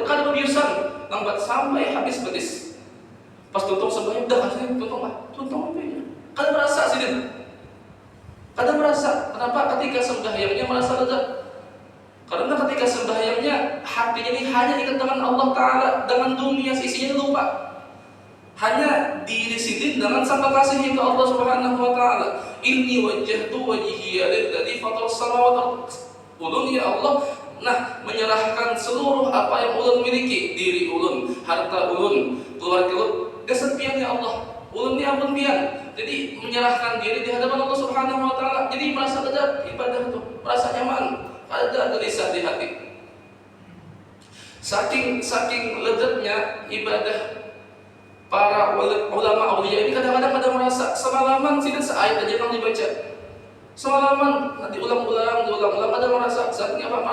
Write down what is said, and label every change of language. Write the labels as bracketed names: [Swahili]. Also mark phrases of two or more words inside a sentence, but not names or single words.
[Banjar] Kada kebiasaan, lambat sampai habis batis. Pas tutup sembahyang, dah sini tutup apa ya? Kada merasa sini. Kada merasa. Kenapa? Ketika sembahyangnya merasa lezat. Karena ketika sembahyangnya hatinya ini hanya ingat dengan [Arabic] الله تعالى, [Banjar] dengan dunia sisinya lupa. Hanya diri sidin dengan sama kasihnya ke [Arabic] الله سبحانه وتعالى. إني وجهت وجهي للذي فطر السماوات والأرض. [Banjar] Ulun [Arabic] يا الله, [Banjar] nah menyerahkan seluruh apa yang ulun miliki, diri ulun, harta ulun, keluarga ulun, kesepian [Arabic] يا الله. [Banjar] Ulun ni ampun pian. Jadi menyerahkan diri di hadapan [Arabic] الله سبحانه وتعالى. [Banjar] Jadi merasa lezat ibadah itu, merasa nyaman, ada gelisah di hati. Saking lezatnya ibadah para ulama aulia ini kadang-kadang ada merasa semalaman tidak seayat aja yang dibaca. Semalaman nanti ulang-ulang ada merasa saatnya apa?